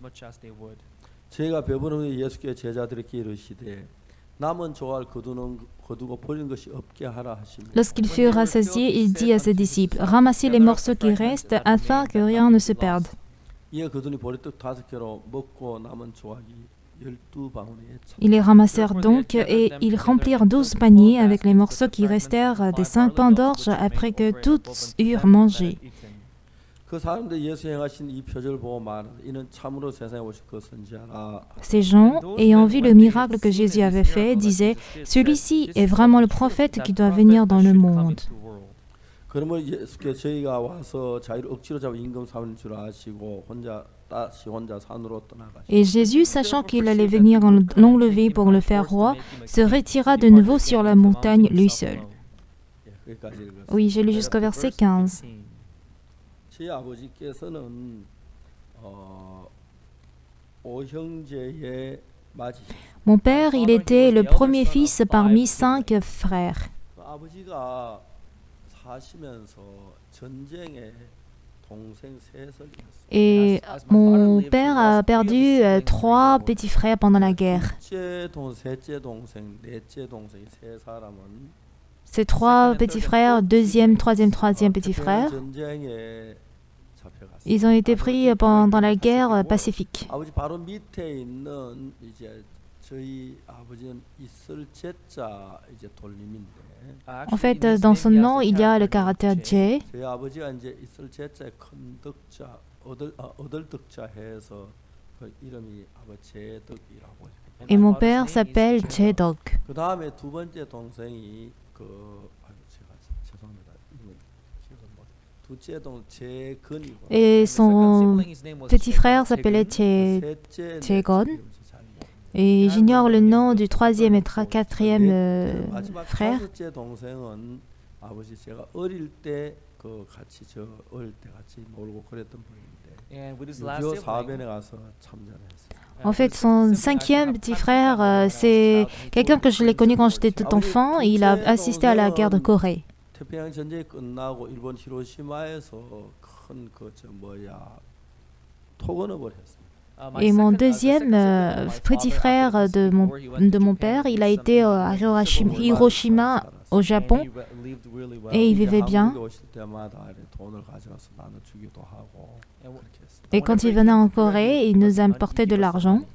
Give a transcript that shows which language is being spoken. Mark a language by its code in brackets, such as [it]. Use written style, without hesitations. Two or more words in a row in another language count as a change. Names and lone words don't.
[fr] Lorsqu'ils furent rassasiés, il dit à ses disciples, « Ramassez les morceaux qui restent afin que rien ne se perde. » Ils les ramassèrent donc et ils remplirent 12 paniers avec les morceaux qui restèrent des 5 pains d'orge après que tous eurent mangé. [ko] 그 사람들이 예수 행하신 이 표적을 보고 말하되 이는 참으로 세상에 오실 그 선지자라. [fr] Ces gens, ayant vu le miracle que Jésus avait fait, disaient, celui-ci est vraiment le prophète qui doit venir dans le monde. [ko] 그러면 예수께 저희가 와서 자기를 억지로 잡아 임금 삼는 줄 아시고 혼자 산으로 떠나가시고. [fr] Et Jésus, sachant qu'il allait venir l'enlever pour le faire roi, se retira de nouveau sur la montagne lui seul. [ko] 여기까지 읽었어요. [fr] Oui, j'ai lu jusqu'au verset 15. [ko] 제 아버지께서는 오형제의 맞이. [fr] Mon père, il était le premier fils parmi 5 frères. [ko] 아버지가 사시면서 전쟁에 동생 셋을 잃었어요. [fr] Et mon père a perdu 3 petits frères pendant la guerre. [ko] 둘째 동생, 셋째 동생, 넷째 동생 세 사람은 [fr] Ces 3 petits frères, deuxième, troisième petit frère, [ko] 전쟁에 잡혀갔어요. [fr] ils ont été pris pendant la guerre pacifique. [ko] 아버지 바로 밑에 있는 이제 저희 아버지는 있을 제자 이제 돌림인데. [fr] En fait, dans son nom, il y a le caractère J. [ko] 저희 아버지가 이제 있을 제자의 큰 덕자, 얻을 덕자 해서 그 이름이 아버지 제덕이라고. [fr] Et mon père s'appelle Jedok. [ko] 그 다음에 두 번째 동생이 제가 죄송합니다. 이름은 기억을 못. 둘째 동 제건이고. [fr] Et son petit frère s'appelait Jegon. Et j'ignore le nom du troisième et quatrième frère. [ko] 다섯째 동생은 아버지 제가 어릴 때 그 같이 저 어릴 때 같이 놀고 그랬던 분인데 6.25 사변에 가서 참전을 했어요. [fr] En fait, son 5e petit frère, c'est quelqu'un que je l'ai connu quand j'étais tout enfant. Il a assisté à la guerre de Corée. [ko] 태평양 전쟁이 끝나고 일본 히로시마에서 큰 그 저 토건업을 했어요. [fr] Et mon deuxième petit frère de mon père, il a été à Hiroshima, au Japon, et il vivait bien. Et quand il venait en Corée, il nous apportait de l'argent.